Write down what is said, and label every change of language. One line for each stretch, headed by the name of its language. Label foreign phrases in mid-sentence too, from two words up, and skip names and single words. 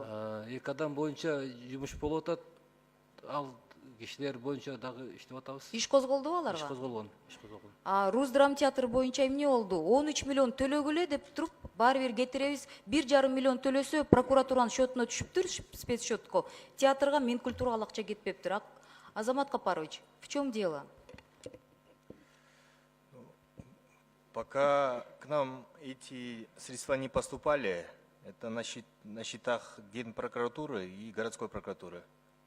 Kyrgyz: 2 адам боюнча жумуш болуп атат. Ал кишилер боюнча дагы иштеп атабыз. Иш козголдубу аларга? Иш козголгон. Руздрамтеатр боюнча эмне болду? 13 миллион төлөгүлө деп туруп, баары бир кетиребиз. 1,5 миллион төлөсө прокуратуранын счетуна түшүптүр, спецсчетко. Театрга Минкультурага акча кетпептир. Азамат Капарович,
Russian: в чем дело? Пока к нам эти средства не поступали, это на счетах Генпрокуратуры и городской прокуратуры.